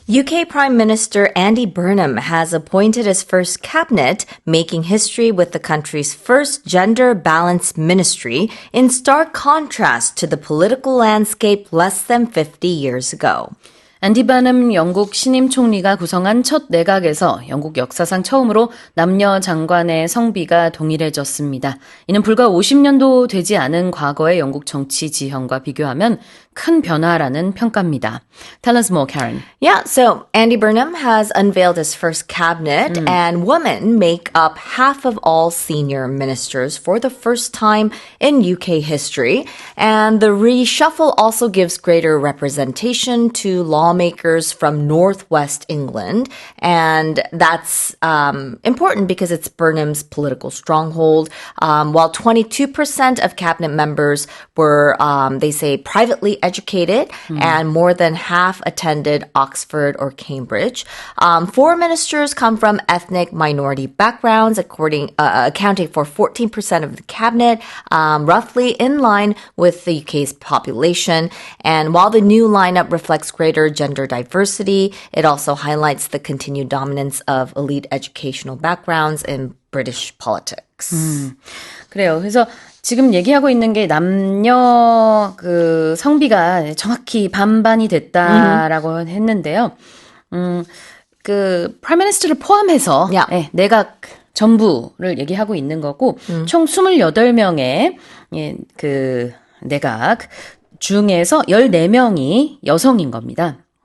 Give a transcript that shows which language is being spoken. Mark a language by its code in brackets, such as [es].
[en] UK Prime Minister Andy Burnham has appointed his first cabinet, making history with the country's first gender-balanced ministry, in stark contrast to the political landscape less than 50 years ago. [ko] 앤디 버넘 영국 신임 총리가 구성한 첫 내각에서 영국 역사상 처음으로 남녀 장관의 성비가 동일해졌습니다. 이는 불과 50년도 되지 않은 과거의 영국 정치 지형과 비교하면 큰 변화라는 평가입니다. [en] Tell us more, Karen. Yeah, so Andy Burnham has unveiled his first cabinet, and women make up half of all senior ministers for the first time in UK history. And the reshuffle also gives greater representation to lawmakers from Northwest England. And that's important because it's Burnham's political stronghold. While 22% of cabinet members were, they say, privately educated, and more than half attended Oxford or Cambridge. 4 ministers come from ethnic minority backgrounds, accounting for 14% of the cabinet, roughly in line with the UK's population. And while the new lineup reflects greater gender diversity, it also highlights the continued dominance of elite educational backgrounds in British politics. [ko] 그래요. 그래서 지금 얘기하고 있는 게 남녀 그 성비가 정확히 반반이 됐다라고 했는데요. 그 프라임 미니스터를 포함해서 예, 내각 전부를 얘기하고 있는 거고 총 28명의 예, 그 내각 중에서 14명이 여성인 겁니다.